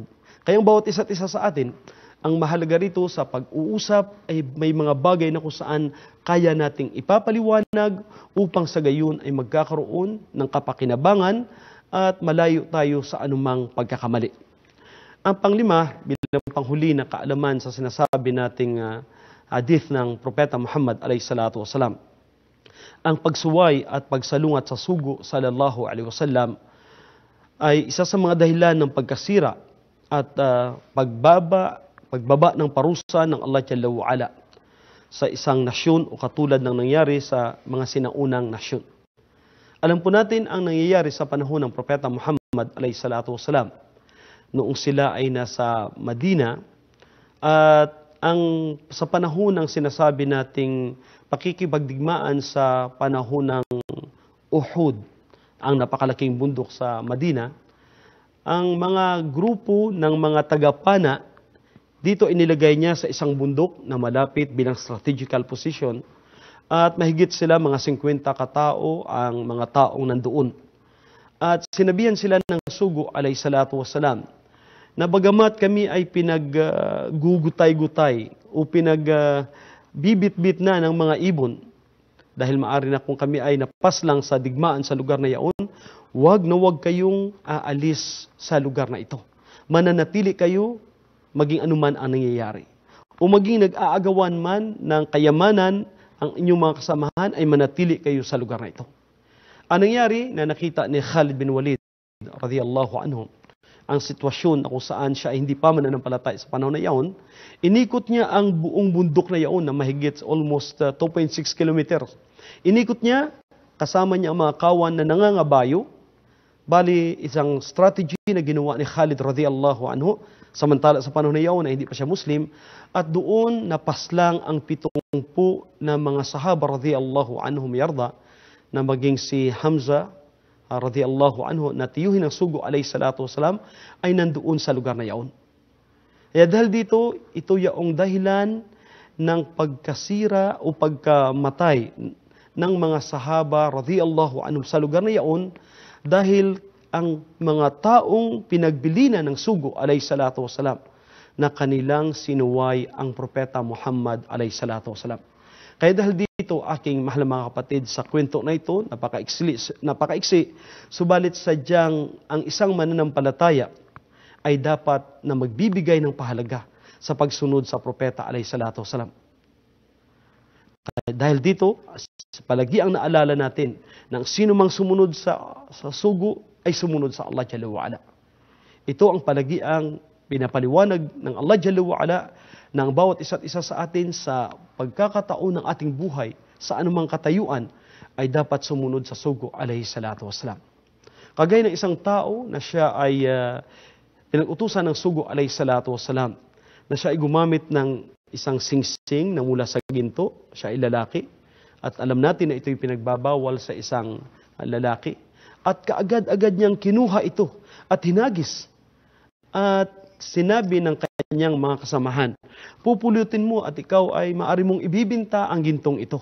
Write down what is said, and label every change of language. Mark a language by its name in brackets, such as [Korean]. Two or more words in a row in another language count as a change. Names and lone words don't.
[Filipino] Kaya ang bawat isa't isa sa atin, ang mahalaga rito sa pag-uusap ay may mga bagay na kung saan kaya nating ipapaliwanag upang sa gayon ay magkakaroon ng kapakinabangan at malayo tayo sa anumang pagkakamali. Ang panglima, bilang panghuli na kaalaman sa sinasabi nating hadith ng Propeta Muhammad [Arabic] عليه الصلاة والسلام, [Filipino] ang pagsuway at pagsalungat sa sugo [Arabic] صلى الله عليه وسلم [Filipino] ay isa sa mga dahilan ng pagkasira at pagbaba ng parusa ng [Arabic] الله جل وعلا [Filipino] sa isang nasyon o katulad ng nangyari sa mga sinaunang nasyon. Alam po natin ang nangyayari sa panahon ng Propeta Muhammad [Arabic] عليه الصلاة والسلام [Filipino] noong sila ay nasa Madina at sa panahon ng sinasabi nating pakikipagdigmaan sa panahon ng Uhud, ang napakalaking bundok sa Madina, ang mga grupo ng mga tagapana, dito inilagay niya sa isang bundok na malapit bilang [English] strategical position [Filipino] at mahigit sila mga 50 katao ang mga taong nandoon. At sinabihan sila ng Sugo [Arabic] عليه الصلاة والسلام [Filipino] na bagamat kami ay pinaggugutay-gutay o bibit-bit na ng mga ibon, dahil maari na kung kami ay napaslang sa digmaan sa lugar na yaon, wag na wag kayong aalis sa lugar na ito. Mananatili kayo maging anuman ang nangyayari. O maging nag-aagawan man ng kayamanan ang inyong mga kasamahan, ay manatili kayo sa lugar na ito. Ang nangyari na nakita ni Khalid bin Walid [Arabic] رضي الله عنه, [Filipino] ang sitwasyon na kung saan siya ay hindi pa mananampalataya sa panahon na yaon, inikot niya ang buong bundok na yaon na mahigit [English] almost 2.6 kilometers. [Filipino] Inikot niya, kasama niya ang mga kawan na nangangabayo, bali isang strategy na ginawa ni Khalid [Arabic] رضي الله عنه, [Filipino] samantala sa panahon na yaon na hindi pa siya Muslim, at doon napaslang ang 70 na mga sahaba [Arabic] رضي الله عنهم [Filipino] yarda, na maging si Hamza [Arabic] رضي الله عنه [Filipino] na tiyuhin ng Sugo [Arabic] عليه الصلاة والسلام [Filipino] ay nandoon sa lugar na yaon. Kaya dahil dito, ito yaong dahilan ng pagkasira o pagkamatay ng mga sahaba [Arabic] رضي الله عنهم [Filipino] sa lugar na yaon dahil ang mga taong pinagbilinan ng Sugo [Arabic] عليه الصلاة والسلام [Filipino] na kanilang sinuway ang Propeta Muhammad [Arabic] عليه الصلاة والسلام. [Filipino] Kaya dahil dito, aking mahal mga kapatid, sa kwento na ito, napakaiksi, subalit sadyang ang isang mananampalataya ay dapat na magbibigay ng pahalaga sa pagsunod sa Propeta [Arabic] عليه الصلاة والسلام. [Filipino] Dahil dito, palagi ang naalala natin na sino mang sumunod sa sugo ay sumunod sa [Arabic] الله جل وعلا. [Filipino] Ito ang palagiang pinapaliwanag ng [Arabic] الله جل وعلا [Filipino] ng bawat isa't isa sa atin sa pagkakataon ng ating buhay sa anumang katayuan ay dapat sumunod sa sugo [Arabic] عليه الصلاة والسلام. [Filipino] Kagaya ng isang tao na siya ay pinag-utusan ng sugo [Arabic] عليه الصلاة والسلام [Filipino] na siya ay gumamit ng isang singsing na mula sa ginto, siya ay lalaki at alam natin na ito'y pinagbabawal sa isang lalaki at kaagad-agad niyang kinuha ito at hinagis at sinabi ng kanyang mga kasamahan, pupulutin mo at ikaw ay maaari mong ibibinta ang gintong ito.